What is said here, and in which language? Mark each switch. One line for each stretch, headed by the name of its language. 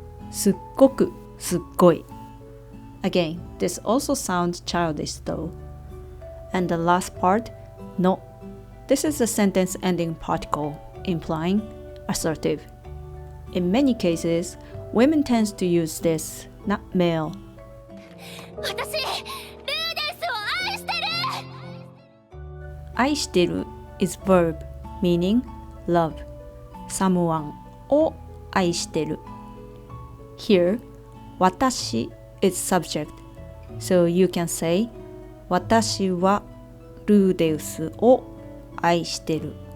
Japanese: Sugoku, sugoi.
English: Again, this also sounds childish though. And the last part, no. This is a sentence ending particle, implying assertive. In many cases, women tend to use this, not male.
Japanese: 私ルーデンスを愛してる。
English: 愛してる is verb, meaning love someone を愛してる. Here, 私 is subject, so you can say
Japanese: 私はルーデウスを愛してる.